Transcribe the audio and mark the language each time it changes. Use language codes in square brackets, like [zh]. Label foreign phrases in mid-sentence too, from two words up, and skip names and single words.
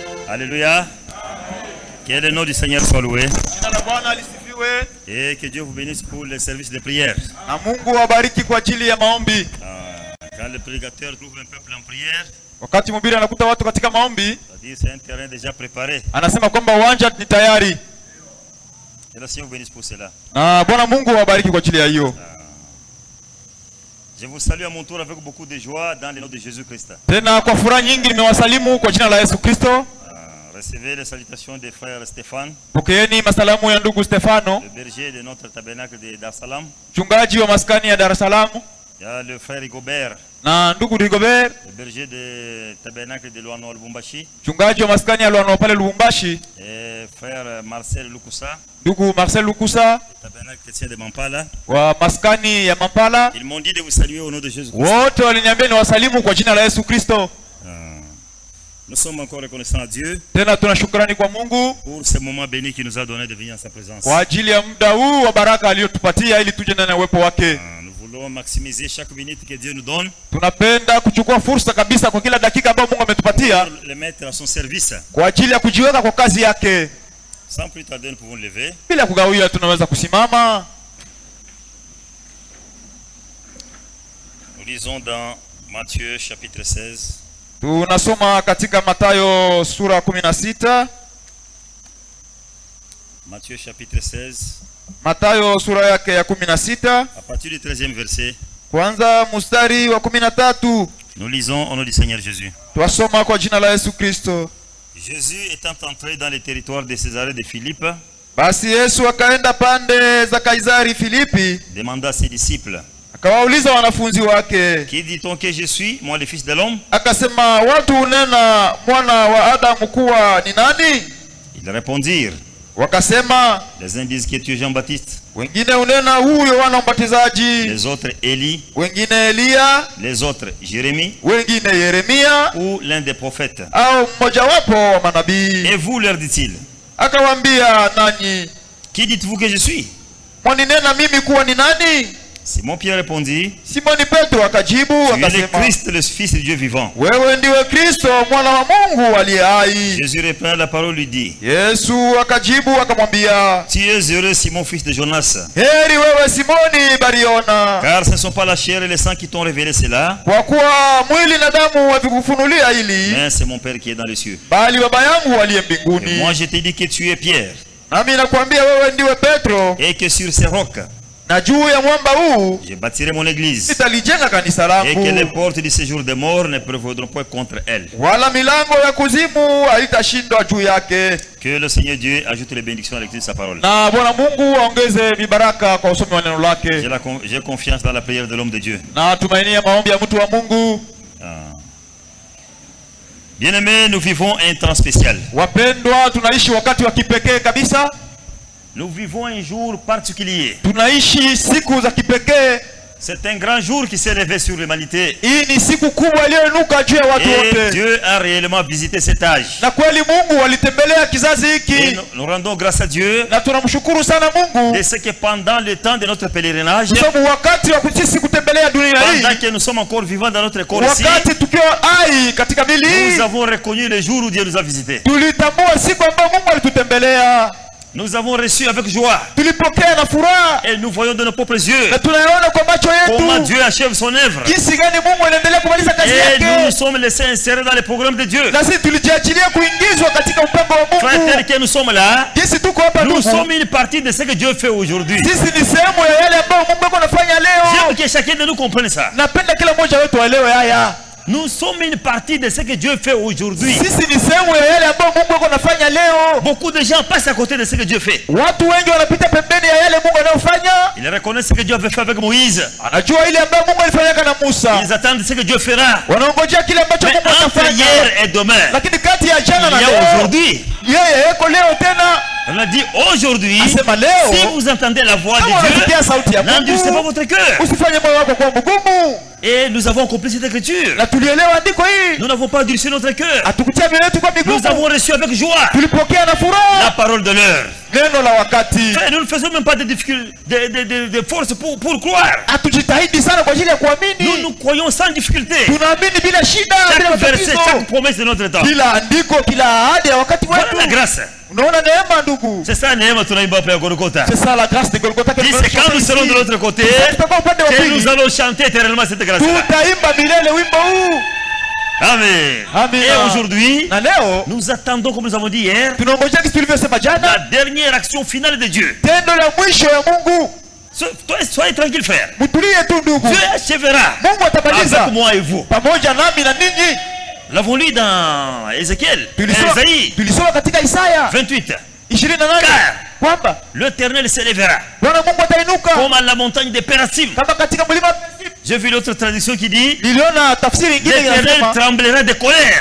[fr] Alléluia. Que le nom du Seigneur soit loué. Et que Dieu vous bénisse pour le service de prière. [sw] Na Mungu awabariki kwa ajili ya maombi. [fr] Quand le prédicateur trouve un peuple en prière, [sw] wakati mhubiri anakuta watu katika maombi, [fr] c'est un terrain déjà préparé. [sw] Anasema kwamba uwanja ni tayari. [fr] Que le Seigneur vous bénisse pour cela. [sw] Na Bwana Mungu awabariki kwa ajili ya hiyo. [fr] Je vous salue à mon tour avec beaucoup de joie dans le nom de Jésus-Christ. [sw] Tena kwa furaha nyingi nimewasalimu kwa jina la Yesu Kristo. [fr] Recevez les salutations des frères Stéphane, [sw] pokeeni masalamu ya ndugu Stefano, [fr] le berger de notre tabernacle de Dar es Salaam. [sw] Mchungaji wa maskani ya Dar es Salaam. [fr] Il y a le frère Rigobert, [sw] na ndugu Rigobert, [fr] le berger de tabernacle de Luano Lubumbashi. [sw] Mchungaji wa maskani ya Luano pale Lubumbashi. [fr] Et frère Marcel Lukusa, [sw] ndugu Marcel Lukusa, [fr] tabernacle chrétien de Mampala. [sw] wa maskani ya Mampala. [fr] Ils m'ont dit de vous saluer au nom de Jésus Christ. [sw] Wote waliniambia niwasalimu kwa jina la Yesu Kristo. [fr] Nous sommes encore reconnaissants à Dieu [sw] Tena tunashukrani kwa Mungu [fr] pour ce moment béni qu'il nous a donné de venir en sa présence. [sw] kwa ajili ya muda huu wa baraka aliyotupatia ili tuje ndani ya uwepo wake. [fr] Nous voulons maximiser chaque minute que Dieu nous donne. [sw] Tunapenda kuchukua fursa kabisa kwa kila dakika ambayo Mungu ametupatia [fr] Pour le mettre à son service. [sw] kwa ajili ya kujiweka kwa kazi yake. [fr] Sans plus tarder, nous pouvons lever. [sw] Bila kugawia tunaweza kusimama. [fr] Nous lisons dans Matthieu chapitre 16. [sw] Tunasoma katika Mathayo sura 16. [fr] Matthieu chapitre 16. [sw] Mathayo sura yake ya 16. [fr] À partir du 13e verset. [sw] Kwanza mstari wa 13. [fr] Nous lisons au nom du Seigneur Jésus. [sw] Twasoma kwa jina la Yesu Kristo. [fr] Jésus étant entré dans les territoires de Césarée de Philippe, [sw] basi Yesu akaenda pande za Kaisari Filipi, [fr] demanda à ses disciples, [sw] akawauliza wanafunzi wake, [fr] qui dit-on que je suis, moi le fils de l'homme? [sw] akasema, watu unena mwana wa Adamu kuwa ni nani? [fr] Ils répondirent, [sw] wakasema, [fr] les uns disent que tu es Jean-Baptiste, [sw] wengine unena huyu Yohana Mbatizaji, [fr] les autres Élie, [sw] wengine Elia, [fr] les autres Jérémie, [sw] wengine Yeremia, [fr] ou l'un des prophètes. [sw] au mmoja wapo wa manabii. [fr] Et vous, leur dit-il, [sw] Akawaambia, nanyi [fr] qui dites-vous que je suis? [sw] mwaninena mimi kuwa ni nani? [fr] Simon Pierre répondit, [sw] Simoni Petro akajibu [fr] tu es le [sw] akasema, [fr] Christ, le Fils de Dieu vivant. [sw] wewe ndiwe Kristo mwana wa Mungu aliye hai. [fr] Jésus répond, la parole lui dit, [sw] Yesu akajibu akamwambia, [fr] tu es heureux Simon fils de Jonas, [sw] heri wewe Simoni Bariona, [fr] car ce ne sont pas la chair et le sang qui t'ont révélé cela, [sw] kwa kuwa mwili na damu havikufunulia hili, [fr] mais c'est mon Père qui est dans les cieux. [sw] bali baba yangu aliye [fr] Et [sw] mbinguni. [fr] moi je te dis que tu es Pierre, [sw] Nami nakwambia wewe ndiwe Petro, [fr] et que sur ces rocs, [sw] na juu ya mwamba huu [fr] je bâtirai mon église, [sw] nitalijenga kanisa [fr] et que les [sw] langu, [fr] portes du séjour des morts ne prévaudront point contre elle. [sw] wala milango ya kuzimu haitashindwa juu yake. [fr] Que le Seigneur Dieu ajoute les bénédictions à l'écriture de sa parole. [sw] Na Bwana Mungu aongeze vibaraka kwa usomi wa neno lake. [fr] J'ai confiance dans la prière de l'homme de Dieu. [sw] Na tumainia maombi ya mtu wa Mungu. [fr] Bien-aimés, nous vivons un temps spécial. [sw] Wapendwa, tunaishi wakati wa kipekee kabisa. [fr] Nous vivons un jour particulier. [sw] Tunaishi siku za kipekee. [fr] C'est un grand jour qui s'est levé sur l'humanité. [sw] Hii ni siku kubwa iliyoinuka juu ya watu [fr] Et [sw] wote. [fr] Dieu a réellement visité cet âge. [sw] Na kweli Mungu alitembelea kizazi hiki. [fr] Et nous rendons grâce à Dieu [sw] Na tunamshukuru sana Mungu. [fr] de ce que pendant le temps de notre pèlerinage, [sw] Sababu wakati wa sisi kutembelea dunia hii, [fr] pendant que nous sommes encore vivants dans notre corps ici, [sw] wakati tukiwa hai katika mili hii, [fr] nous avons reconnu le jour où Dieu nous a visités. [sw] tulitambua siku ambayo Mungu alitutembelea. [fr] Nous avons reçu avec joie. [sw] Tulipokea na furaha. [fr] Et nous voyons de nos propres yeux [sw] Na tunaona kwa macho [fr] comment [sw] yetu [fr] Dieu achève son œuvre. [sw] jinsi gani Mungu anaendelea kumaliza kazi [fr] Et nous nous [sw] yake. [fr] sommes laissés insérer dans le programme de Dieu. [sw] Na sisi tulijiachilia kuingizwa katika mpango wa [fr] Frères, [sw] Mungu. [fr] tels que nous sommes là, [sw] Jinsi tuko hapa [fr] nous [sw] ndugu, [fr] sommes une partie de ce que Dieu fait aujourd'hui. [sw] sisi ni sehemu ya yale ambayo Mungu yuko anafanya leo. [fr] J'aime que chacun de nous comprenne ça. [sw] Napenda kila mmoja wetu aelewe haya. [fr] Nous sommes une partie de ce que Dieu fait aujourd'hui. [sw] Sisi ni sehemu ya yale ambayo Mungu yuko anafanya leo. [fr] Beaucoup de gens passent à côté de ce que Dieu fait. [sw] Watu wengi wanapita pembeni ya yale Mungu anayofanya. [fr] Ils reconnaissent ce que Dieu avait fait avec Moïse. [sw] Anajua ile ambayo Mungu alifanya na Musa. [fr] Ils attendent ce que Dieu fera. [sw] Wanaongojea kile ambacho [fr] Mais [sw] Mungu [fr] entre [sw] atafanya. [fr] hier et demain, [sw] Lakini kati ya [fr] il [sw] jana na [fr] y a [sw] leo, [fr] aujourd'hui. [sw] yeye yuko leo tena. [fr] On a dit aujourd'hui, [sw] Asema leo, [fr] si vous entendez la voix de [sw] kama unasikia sauti ya [fr] Dieu, n'endurcissez pas [sw] Mungu, [fr] votre cœur. [sw] usifanye moyo wako kuwa mgumu. [fr] Et nous avons compris cette écriture. [sw] Na tulielewa andiko hili. [fr] Nous n'avons pas endurci notre cœur. [sw] Hatukutia mioyo yetu kwa [fr] Nous [sw] migumu. [fr] avons reçu avec joie [sw] Tulipokea na [fr] la [sw] furaha [fr] parole de l'heure. [sw] neno la wakati. [fr] Frère, nous ne faisons même pas de difficultés, de force pour croire. [sw] Hatujitahidi sana kwa ajili ya [fr] Nous [sw] kuamini. [fr] nous croyons sans difficulté. [sw] Tunaamini bila shida, bila [fr] Chaque verset, [sw] matatizo. [fr] chaque promesse de notre temps. [sw] Kila andiko, kila ahadi ya wakati [fr] Voilà la [sw] wetu. [fr] grâce. [sw] Unaona neema ndugu. [fr] C'est ça, Néhéma, tunaimba après à Golgotha. C'est ça la grâce de Golgotha. Dit, c'est quand nous serons de l'autre côté [sw] Tutakuwa upande wa [fr] que nous [sw] pili. [fr] allons chanter éternellement cette grâce-là. [sw] Tutaimba milele wimbo huu. [fr] Amen. [sw] Amen. [fr] Et aujourd'hui, [sw] Na leo [fr] nous attendons, comme nous avons dit hier, [sw] tunangojea kitu tulivyosema [fr] la [sw] jana, [fr] dernière action finale de Dieu. [sw] tendo la mwisho ya Mungu. [fr] Soyez tranquille, frère. [sw] Mtulie tu ndugu. [fr] Dieu achèvera [sw] Mungu atamaliza [fr] avec moi et vous. [sw] pamoja nami na ninyi. [fr] L'avons-lu dans Ézéchiel, Isaïe [sw] Tulisoma katika Isaya 28. 28 kwamba [fr] L'Éternel s'élèvera [sw] Bwana Mungu atainuka [fr] comme à la montagne de Pérasim. [sw] kama katika mlima wa Pisimu. [fr] J'ai vu l'autre traduction qui dit [sw] Niliona tafsiri nyingine [fr] l'Éternel [sw] inasema [fr] tremblera de colère